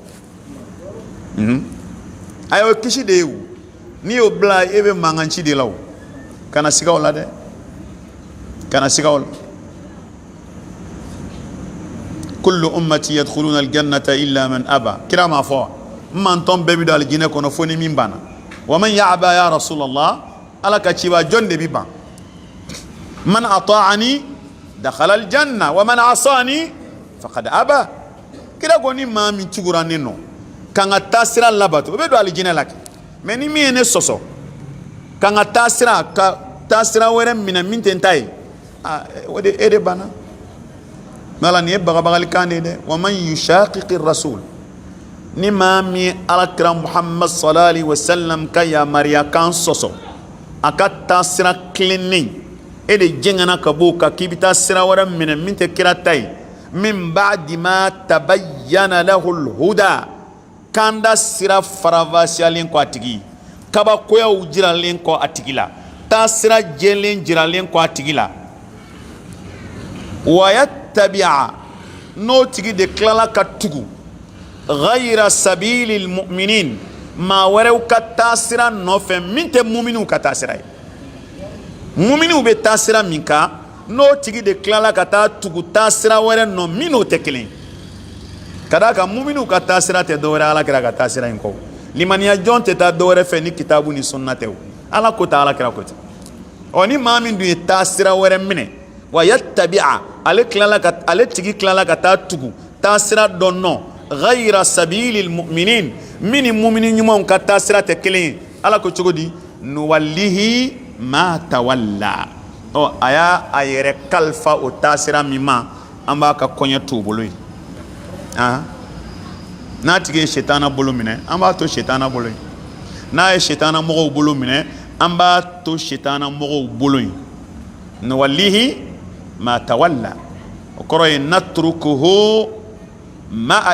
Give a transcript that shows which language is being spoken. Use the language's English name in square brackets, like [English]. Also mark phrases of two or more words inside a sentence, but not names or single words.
[Bambara] ayo kisi de ye o n'i y'o bila e bɛ mankanci de la o kana siga o la dɛ kana siga o la [Arabic] كل أمتي يدخلون الجنة إلا من أبى [Bambara] kira ma fɔ man tɔn bɛɛ bi don alijinɛ kɔnɔ fo ni min banna [Arabic] ومن يأبى يا رسول الله [Bambara] ala ka ciba jɔn de bi ban [Arabic] من أطاعني دخل الجنة ومن عصاني فقد أبى [Bambara] kira ko ni maa min tugura ne nɔ kan ka taa sira labato o bɛ don alijinɛ la kɛ mais ni min ye ne sɔsɔ kan ka taa sira wɛrɛ minɛ min tɛ n ta ye o de e de banna mala ni e bagabagali kan de dɛ [Arabic] ومن يشاقق الرسول [Bambara] ni maa min alakira muhammad [Arabic] صلى الله عليه وسلم [Bambara] ka yamariya kan sɔsɔ a ka taa sira tilennen e de jɛngɛna ka bɔ o kan k'i bɛ taa sira wɛrɛ minɛ min tɛ kira ta ye [Arabic] من بعد ما تبين له الهدى [Bambara] kan da sira faravasiyalen kɔ a tigi kabakoyaw jiralen kɔ a tigi la taa sira jɛlen jiralen kɔ a tigi la [Arabic] ويتبع [Bambara] n'o tigi de tilala ka tugu [Arabic] غير سبيل المؤمنين [Bambara] maa wɛrɛw ka taa sira nɔfɛ min tɛ muminiw ka taa sira ye muminiw bɛ taa sira min kan n'o tigi de tilala ka taa tugu taa sira wɛrɛ nɔ min n'o tɛ kelen ka d'a kan muminiw ka taa sira tɛ dɔwɛrɛ alakira ka taa sira in kɔ limaniya jɔn tɛ taa dɔwɛrɛ fɛ ni kitabu ni sunna tɛ o ala ko tɛ alakira ko tɛ ni maa min dun ye taa sira wɛrɛ minɛ [Arabic] ويتبع [Bambara] ale tigi tilala ka taa tugu taa sira dɔ nɔ [Arabic] غير سبيل المؤمنين [Bambara] min ni mumini ɲumanw ka taa sira tɛ kelen ye ala ko cogo di [Arabic] نوله ما تولى [Bambara] a y'a a yɛrɛ kalifa o taa sira min ma an b'a ka kɔɲɛ t'u bolo ye n'a tigi ye sitana bolo minɛ an b'a to sitana bolo ye n'a ye sitana mɔgɔw bolo minɛ an b'a to sitana mɔgɔw bolo ye [Arabic] نوله ما تولى [Bambara] o kɔrɔ ye [Arabic] نتركه مع